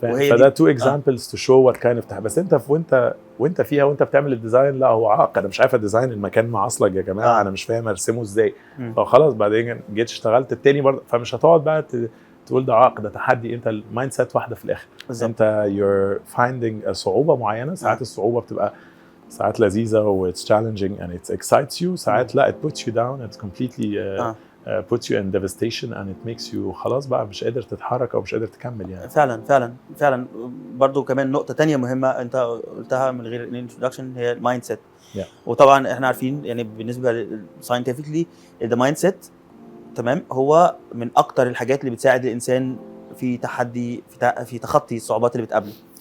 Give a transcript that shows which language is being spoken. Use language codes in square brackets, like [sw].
[ar] وهي فده [en] Two examples to show what kind of. [ar] بس انت وانت فيها وانت بتعمل الديزاين، لا هو عائق، انا مش عارف الديزاين المكان معصلج يا جماعه، انا مش فاهم ارسمه ازاي. فخلاص بعدين جيت اشتغلت التاني برضه، فمش هتقعد بقى تقول ده عائق ده تحدي. انت المايند سيت واحده في الاخر. انت [en] you're finding [ar] صعوبه معينه. ساعات الصعوبه بتبقى ساعات لذيذه و [en] it's challenging and it excites you. ساعات لا it puts you down, it completely puts you in devastation and it makes you [ar] خلاص بقى مش قادر تتحرك او مش قادر تكمل يعني. فعلا برضو كمان نقطة تانية مهمة انت قلتها من غير الانترودكشن هي المايند سيت. وطبعا احنا عارفين يعني بالنسبة [en] scientifically [ar] المايند سيت تمام هو من اكتر الحاجات اللي بتساعد الانسان في تحدي في تخطي الصعوبات اللي بتقابله.